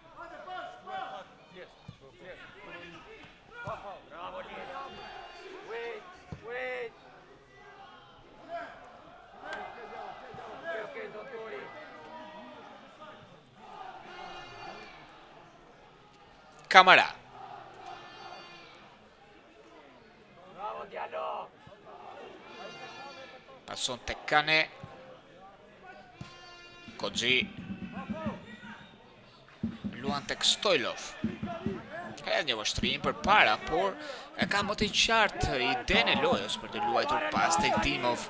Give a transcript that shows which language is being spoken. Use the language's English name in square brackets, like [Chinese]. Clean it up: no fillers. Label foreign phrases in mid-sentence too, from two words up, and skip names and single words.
[Albanian] Bravo, Lila. [English] Wait. Okay, don't worry. [Albanian] Kamara. Bravo, Diallo. Pason tek Kane. Koxhi. Luan tek Stojlov. Ka një vështrim për para, por e ka më të qartë idenë e lojës për të luajtur pas tek Dimov.